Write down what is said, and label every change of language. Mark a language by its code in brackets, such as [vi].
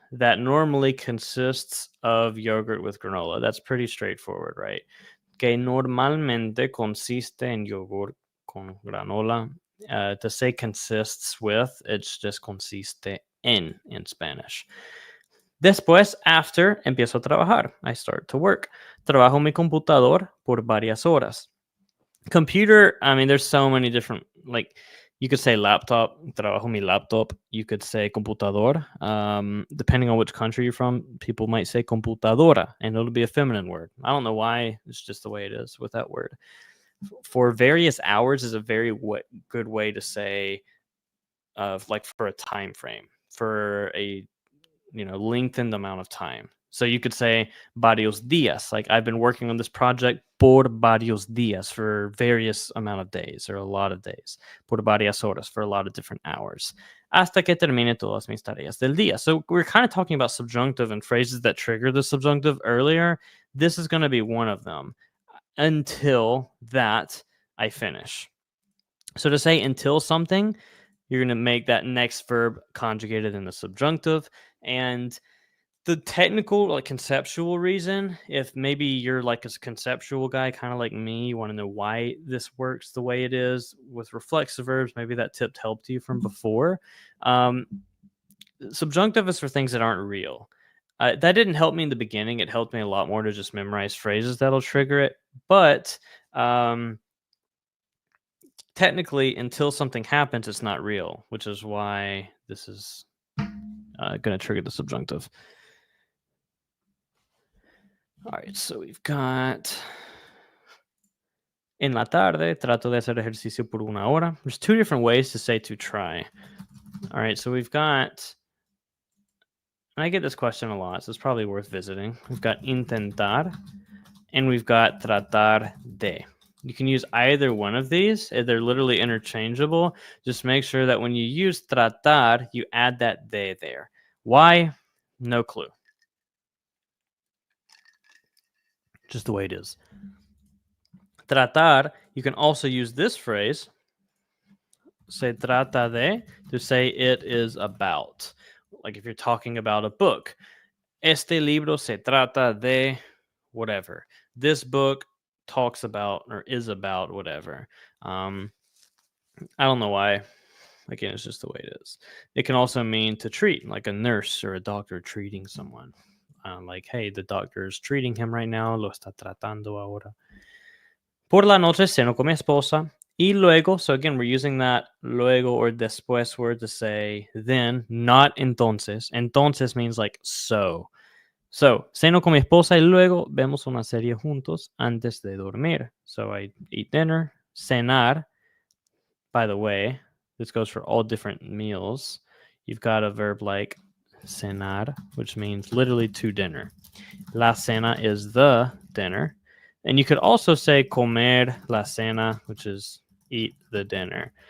[en] That normally consists of yogurt with granola. That's pretty straightforward, right? [es] Que normalmente consiste en yogurt con granola. [en] To say consists with, it's just consiste en Spanish. [es] Después, [en] after, [es] empiezo a trabajar. [en] I start to work. [es] Trabajo mi computador por varias horas. [en] Computer, I mean, there's so many different, like, you could say laptop, [es] trabajo mi laptop. [en] You could say computador. Depending on which country you're from, people might say computadora, and it'll be a feminine word. I don't know why. It's just the way it is with that word. For various hours is a very good way to say, like for a time frame, for a lengthened amount of time. So you could say [es] varios días, [en] like I've been working on this project por varios días, for various amount of days or a lot of days. [es] Por varias horas, [en] for a lot of different hours. [es] Hasta que termine todas mis tareas del día. [en] So we're kind of talking about subjunctive and phrases that trigger the subjunctive earlier. This is going to be one of them. Until that I finish. So to say until something, you're going to make that next verb conjugated in the subjunctive. And the technical, like conceptual reason, if maybe you're like a conceptual guy, kind of like me, you want to know why this works the way it is with reflexive verbs, maybe that tip helped you from before. Subjunctive is for things that aren't real. That didn't help me in the beginning. It helped me a lot more to just memorize phrases that'll trigger it. But technically, until something happens, it's not real, which is why this is going to trigger the subjunctive. All right, so we've got [es] en la tarde, trato de hacer ejercicio por una hora. [en] There's two different ways to say to try. All right, so we've got, and I get this question a lot, so it's probably worth visiting. We've got intentar, and we've got tratar de. You can use either one of these. They're literally interchangeable. Just make sure that when you use tratar, you add that de there. Why? No clue. Just the way it is. Tratar, you can also use this phrase [es] se trata de, [en] to say it is about. Like if you're talking about a book, [es] este libro se trata de [en] whatever. This book talks about or is about whatever. I don't know why. Again, it's just the way it is. It can also mean to treat, like a nurse or a doctor treating someone. Like, hey, the doctor is treating him right now, [es] lo está tratando ahora. Por la noche ceno con mi esposa. Y luego, [en] so again, we're using that luego or después word to say then, not entonces. Entonces means like so. So, [es] ceno con mi esposa y luego vemos una serie juntos antes de dormir. [en] So I eat dinner, cenar. By the way, this goes for all different meals. You've got a verb like cenar, which means literally to dinner. La cena is the dinner. And you could also say comer la cena, which is eat the dinner.